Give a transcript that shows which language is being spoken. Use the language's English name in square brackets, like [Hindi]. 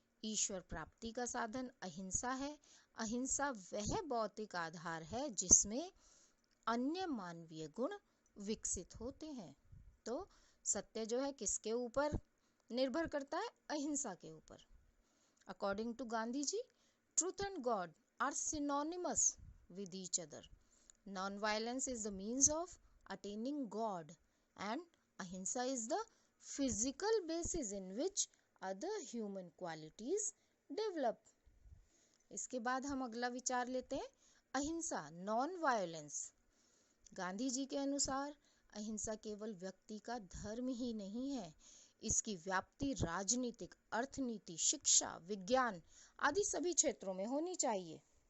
[Hindi] ईश्वर प्राप्ति का साधन अहिंसा है। अहिंसा वह भौतिक आधार है जिसमें अन्य मानवीय गुण विकसित होते हैं। तो सत्य जो है किसके ऊपर निर्भर करता है? अहिंसा के ऊपर। [English] according to [Hindi] Gandhi ji, [English] Truth and God are synonymous with each other. Non-violence is the means of attaining God and ahimsa is the physical basis in which other human qualities develop. [Hindi] इसके बाद हम अगला विचार लेते हैं अहिंसा, नॉन वायलेंस। गांधी जी के अनुसार अहिंसा केवल व्यक्ति का धर्म ही नहीं है, इसकी व्याप्ति राजनीतिक, अर्थनीति, शिक्षा, विज्ञान आदि सभी क्षेत्रों में होनी चाहिए।